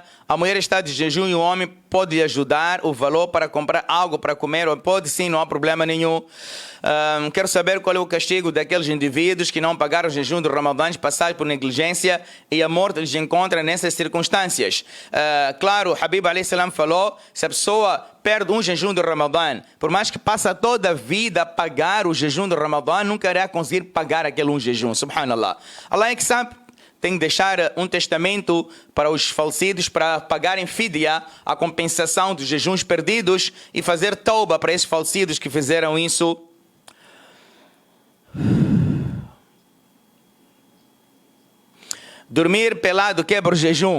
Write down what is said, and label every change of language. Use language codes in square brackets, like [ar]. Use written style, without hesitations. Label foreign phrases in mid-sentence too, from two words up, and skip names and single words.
[pt] A mulher está de jejum e o homem pode ajudar o valor para comprar algo para comer. Pode sim, não há problema nenhum. Quero saber qual é o castigo daqueles indivíduos que não pagaram o jejum do Ramadã, passaram por negligência e a morte lhes encontra nessas circunstâncias. Claro, Habib [ar] عليه السلام [pt] falou, se a pessoa perde um jejum do Ramadã, por mais que passa toda a vida a pagar o jejum do Ramadã, nunca irá conseguir pagar aquele um jejum. Subhanallah. Allah é que sabe. Tem que deixar um testamento para os falecidos para pagarem fidya, a compensação dos jejuns perdidos, e fazer tauba para esses falecidos que fizeram isso. Dormir pelado quebra o jejum?